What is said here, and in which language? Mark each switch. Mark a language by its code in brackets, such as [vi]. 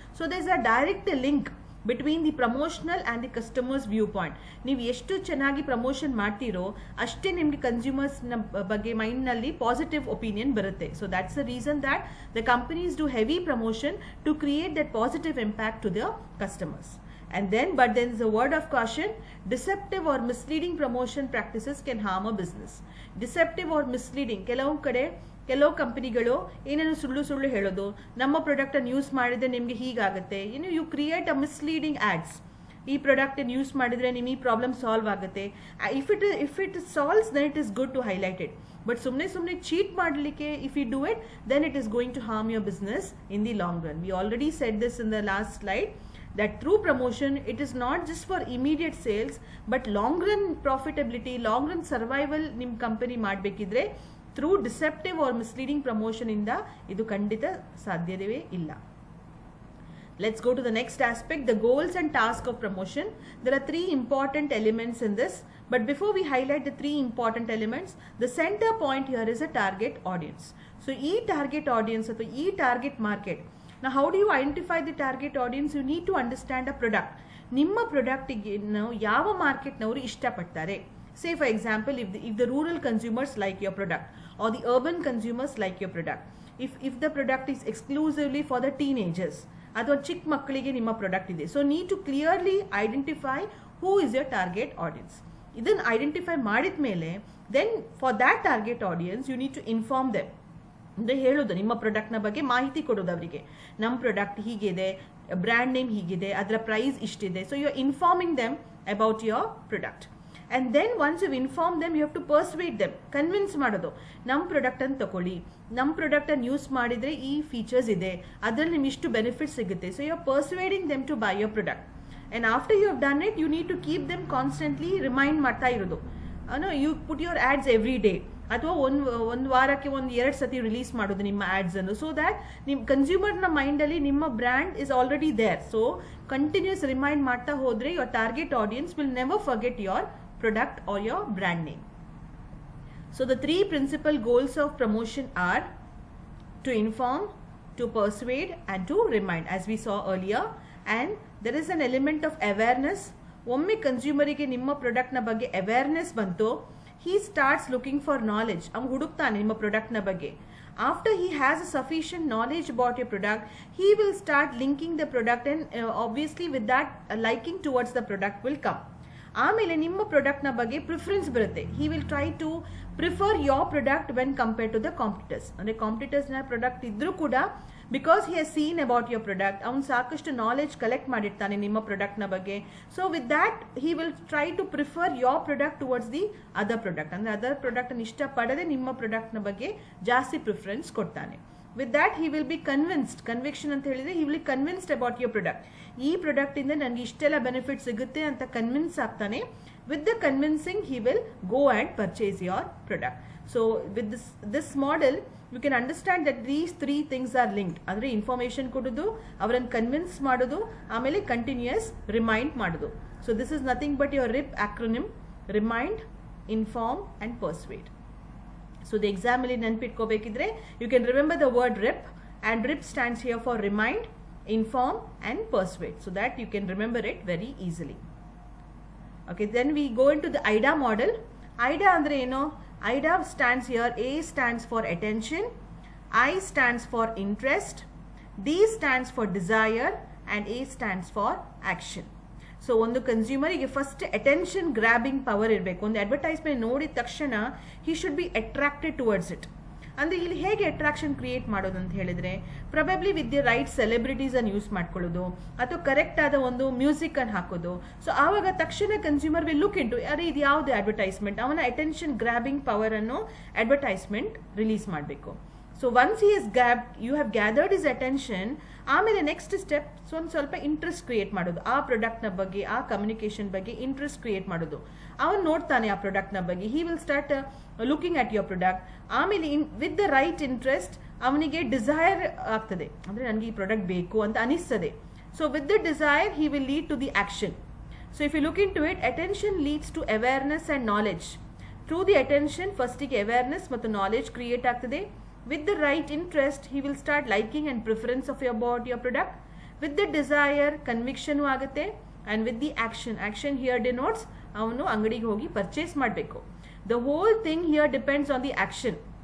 [en] So there is a direct link between the promotional and the customers view point. [kn] ನೀವು ಎಷ್ಟು ಚೆನ್ನಾಗಿ promotion ಮಾಡ್ತೀರೋ ಅಷ್ಟೇ ನಿಮಗೆ ಕನ್ಸ್ಯೂಮರ್ಸ್ನ ಬಗ್ಗೆ ಮೈಂಡ್ನಲ್ಲಿ ಪಾಸಿಟಿವ್ ಒಪಿನಿಯನ್ ಬರುತ್ತೆ. [en] So that's the reason that the companies do heavy promotion to create that positive impact to the customers. And then is a word of caution: deceptive or misleading promotion practices can harm a business. Deceptive or misleading, [kn] ಕೆಲವು ಕಂಪನಿಗಳು ಏನೇನು ಸುಳ್ಳು ಹೇಳೋದು, ನಮ್ಮ ಪ್ರಾಡಕ್ಟನ್ನು use ಮಾಡಿದರೆ ನಿಮಗೆ ಹೀಗಾಗುತ್ತೆ, [en] You create a misleading ads. [kn] ಈ ಪ್ರಾಡಕ್ಟನ್ನು ಯೂಸ್ ಮಾಡಿದರೆ ನಿಮಗೆ ಈ ಪ್ರಾಬ್ಲಮ್ ಸಾಲ್ವ್ ಆಗುತ್ತೆ. [en] if it solves then it is good to highlight it, but [kn] ಸುಮ್ಮನೆ ಚೀಟ್ ಮಾಡಲಿಕ್ಕೆ [en] If you do it then it is going to harm your business in the long run. We already said this in the last slide that through promotion it is not just for immediate sales but long run profitability, long run survival [kn] nim company ಮಾಡಬೇಕಿದ್ರೆ [en] through deceptive or misleading promotion [kn] ಇಂದ ಇದು ಖಂಡಿತ ಸಾಧ್ಯವೇ ಇಲ್ಲ. [en] Let's go to the next aspect, the goals and task of promotion. There are three important elements in this, but before we highlight the three important elements, the center point here is a target audience. So target audience or target market. Now how do you identify the target audience? You need to understand a product. [kn] ನಿಮ್ಮ ಪ್ರಾಡಕ್ಟಿಗೆ ಯಾವ ಮಾರ್ಕೆಟ್ನವರು ಇಷ್ಟಪಡ್ತಾರೆ. [en] Say for example, if the rural consumers like your product or the urban consumers like your product, if the product is exclusively for the teenagers [kn] ಅಥವಾ ಚಿಕ್ಕ ಮಕ್ಕಳಿಗೆ ನಿಮ್ಮ product ಇದೆ, [en] So need to clearly identify who is your target audience. [kn] ಇದನ್ನು identify ಮಾಡಿದ ಮೇಲೆ [en] Then for that target audience you need to inform them. [kn] ಅಂದರೆ ಹೇಳೋದು, ನಿಮ್ಮ ಪ್ರಾಡಕ್ಟ್ನ ಬಗ್ಗೆ ಮಾಹಿತಿ ಕೊಡೋದು ಅವರಿಗೆ. ನಮ್ಮ ಪ್ರಾಡಕ್ಟ್ ಹೀಗಿದೆ, ಬ್ರ್ಯಾಂಡ್ ನೇಮ್ ಹೀಗಿದೆ, ಅದರ price ಇಷ್ಟಿದೆ. [en] So you are informing them about your product. And then once you inform them, you have to persuade them, [kn] convince ಮಾಡೋದು. ನಮ್ಮ ಪ್ರಾಡಕ್ಟನ್ನು ತಗೊಳ್ಳಿ, ನಮ್ಮ ಪ್ರಾಡಕ್ಟನ್ನು ಯೂಸ್ ಮಾಡಿದರೆ ಈ ಫೀಚರ್ಸ್ ಇದೆ, ಅದರಲ್ಲಿ ನಿಮ್ಗೆ ಇಷ್ಟು ಬೆನಿಫಿಟ್ ಸಿಗುತ್ತೆ. [en] So you are persuading them to buy your product. And after you have done it, you need to keep them constantly [kn] remind ಮಾಡ್ತಾ ಇರೋದು. [en] you put your ads every day, [kn] ಅಥವಾ ಒಂದು ವಾರಕ್ಕೆ 1-2 ಸತಿ ರಿಲೀಸ್ ಮಾಡೋದು ನಿಮ್ಮ ಆ್ಯಡ್ಸನ್ನು, [en] so that [kn] ನಿಮ್ಮ ಕನ್ಸ್ಯೂಮರ್ನ ಮೈಂಡಲ್ಲಿ ನಿಮ್ಮ brand [en] Is already there. So continues [kn] remind ಮಾಡ್ತಾ ಹೋದರೆ [en] Your target audience will never forget your product or your brand name. So the three principal goals of promotion are to inform, to persuade and to remind, as we saw earlier. And there is an element of awareness. [kn] ಒಮ್ಮೆ ಕನ್ಸ್ಯೂಮರಿಗೆ ನಿಮ್ಮ ಪ್ರಾಡಕ್ಟ್ನ ಬಗ್ಗೆ awareness ಬಂತು, [en] he starts looking for knowledge. [kn] ಅವನು ಹುಡುಕ್ತಾನೆ ನಿಮ್ಮ ಪ್ರಾಡಕ್ಟ್ನ ಬಗ್ಗೆ. [en] After he has a sufficient knowledge about your product, he will start linking the product, and obviously with that liking towards the product will come. [kn] ಆಮೇಲೆ ನಿಮ್ಮ ಪ್ರಾಡಕ್ಟ್ನ ಬಗ್ಗೆ preference ಬರುತ್ತೆ. [en] He will try to prefer your product when compare to the competitors. [kn] ಅಂದರೆ ಕಾಂಪಿಟರ್ಸ್ನ product ಇದ್ರೂ ಕೂಡ, [en] because he has seen about your product, [kn] ಅವ್ನು ಸಾಕಷ್ಟು ನಾಲೆಜ್ ಕಲೆಕ್ಟ್ ಮಾಡಿರ್ತಾನೆ ನಿಮ್ಮ ಪ್ರಾಡಕ್ಟ್ನ ಬಗ್ಗೆ. [en] So with that he will try to prefer your product towards the other product. [kn] ಅಂದರೆ ಅದರ್ ಪ್ರಾಡಕ್ಟನ್ನು ಇಷ್ಟಪಡದೆ ನಿಮ್ಮ ಪ್ರಾಡಕ್ಟ್ನ ಬಗ್ಗೆ ಜಾಸ್ತಿ ಪ್ರಿಫರೆನ್ಸ್ ಕೊಡ್ತಾನೆ. [en] With that he will be convinced, conviction [kn] ಅಂತ ಹೇಳಿದ್ರೆ [en] he will be convinced about your product. [kn] ಈ ಪ್ರಾಡಕ್ಟ್ ಇಂದ ನನಗೆ ಇಷ್ಟೆಲ್ಲ ಬೆನಿಫಿಟ್ ಸಿಗುತ್ತೆ ಅಂತ ಕನ್ವಿನ್ಸ್ ಆಗ್ತಾನೆ. [en] With the convincing he will go and purchase your product. So with this model you can understand that these three things are linked. [kn] ಅಂದ್ರೆ information ಕೊಡೋದು, ಅವರನ್ನು ಕನ್ವಿನ್ಸ್ ಮಾಡೋದು, ಆಮೇಲೆ ಕಂಟಿನ್ಯೂಸ್ ರಿಮೈಂಡ್ ಮಾಡೋದು. [en] So this is nothing but your RIP acronym: remind, inform and persuade. So the exam [kn] ಅಲ್ಲಿ ನೆನಪಿಟ್ಕೋಬೇಕಿದ್ರೆ [en] you can remember the word RIP, and RIP stands here for remind, inform and persuade, so that you can remember it very easily. Okay, then we go into the IDA model. IDA [kn] andre eno? [en] IDA stands here, A stands for attention, I stands for interest, D stands for desire and A stands for action. [kn] So ಒಂದು ಕನ್ಸ್ಯೂಮರಿಗೆ first attention grabbing power ಇರಬೇಕು. ಒಂದು advertisement ನೋಡಿದ ತಕ್ಷಣ [en] He should be attracted towards it. [kn] ಅಂದರೆ ಇಲ್ಲಿ ಹೇಗೆ attraction create ಮಾಡೋದು ಅಂತ ಹೇಳಿದ್ರೆ, probably with the right ಸೆಲೆಬ್ರಿಟೀಸನ್ನು use ಮಾಡ್ಕೊಳ್ಳೋದು, ಅಥವಾ ಕರೆಕ್ಟ್ ಆದ ಒಂದು ಮ್ಯೂಸಿಕನ್ನು ಹಾಕೋದು. ಸೊ ಆವಾಗ ತಕ್ಷಣ [en] consumer will look into, [kn] ಅರೆ ಇದು ಯಾವುದು ಅಡ್ವರ್ಟೈಸ್ಮೆಂಟ್, ಅವನ ಅಟೆನ್ಷನ್ ಗ್ರಾಬಿಂಗ್ ಪವರನ್ನು ಅಡ್ವರ್ಟೈಸ್ಮೆಂಟ್ ರಿಲೀಸ್ ಮಾಡಬೇಕು. So [en] once you have gathered is attention, [kn] ಆಮೇಲೆ ನೆಕ್ಸ್ಟ್ ಸ್ಟೆಪ್ ಒಂದು ಸ್ವಲ್ಪ ಇಂಟ್ರೆಸ್ಟ್ ಕ್ರಿಯೇಟ್ ಮಾಡೋದು, ಆ ಪ್ರಾಡಕ್ಟ್ನ ಬಗ್ಗೆ, ಆ ಕಮ್ಯುನಿಕೇಶನ್ ಬಗ್ಗೆ ಇಂಟ್ರೆಸ್ಟ್ ಕ್ರಿಯೇಟ್ ಮಾಡೋದು. ಅವನು ನೋಡ್ತಾನೆ ಆ ಪ್ರಾಡಕ್ಟ್ನ ಬಗ್ಗೆ, [en] He will start looking at your product. [kn] ಆಮೇಲೆ ವಿತ್ ದ ರೈಟ್ ಇಂಟ್ರೆಸ್ಟ್ ಅವನಿಗೆ ಡಿಸೈರ್ ಆಗ್ತದೆ, ಅಂದರೆ ನನಗೆ ಈ ಪ್ರಾಡಕ್ಟ್ ಬೇಕು ಅಂತ ಅನಿಸ್ತದೆ. [en] So with the desire he will lead to the action. So if you look in to it, attention leads to awareness and knowledge. Through the attention [kn] ಫಸ್ಟಿಗೆ awareness ಮತ್ತು ನಾಲೆಡ್ಜ್ ಕ್ರಿಯೇಟ್ ಆಗ್ತದೆ. [en] With the right interest, he will start liking and preference of about your product. With the desire, conviction [kn] ಆಗುತ್ತೆ. [en] And with the action here denotes [kn] ಅವನು ಅಂಗಡಿಗೆ ಹೋಗಿ purchase ಮಾಡಬೇಕು. [en] The whole thing here depends on the action.